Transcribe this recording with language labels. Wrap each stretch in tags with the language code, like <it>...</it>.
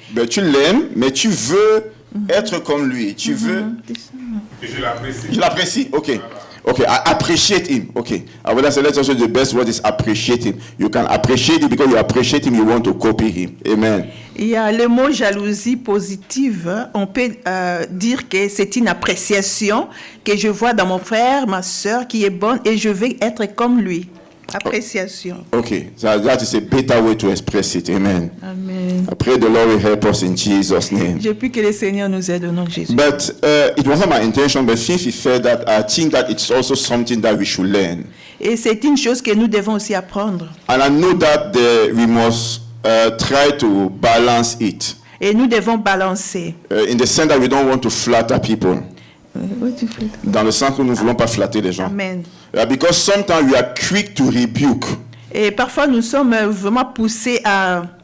<fr>Mais tu l'aimes, mais tu veux être comme lui, tu veux... Je l'apprécie,</fr> <en>ok. Okay, I appreciate him. Okay, let's also the best word is appreciate him. You can appreciate him because you appreciate him. You want to copy him. Amen.</en> <fr>Il y a le mot jalousie positive. On peut dire que c'est une appréciation que je vois dans mon frère, ma sœur qui est bonne et je veux être comme lui. Appréciation.</fr> <en>Okay, so that is a better way to express it. Amen. Amen. I pray the Lord will help us in Jesus' name.</en> <fr>Je prie que le Seigneur nous aide au nom de Jésus.</fr> <en>But it wasn't my intention, but since he said that, I think that it's also something that we should learn.</en> <fr>Et c'est une chose que nous devons aussi apprendre.</fr> <en>And I know that we must try to balance it.</en> <fr>Et nous devons balancer.</fr> <en>In the sense that we don't want to flatter people.</en> <fr>Dans le sens où nous ne voulons pas flatter les gens.</fr> <en>Amen. Because sometimes we are quick to rebuke.</en> <fr>Et parfois nous sommes vraiment poussés à</fr>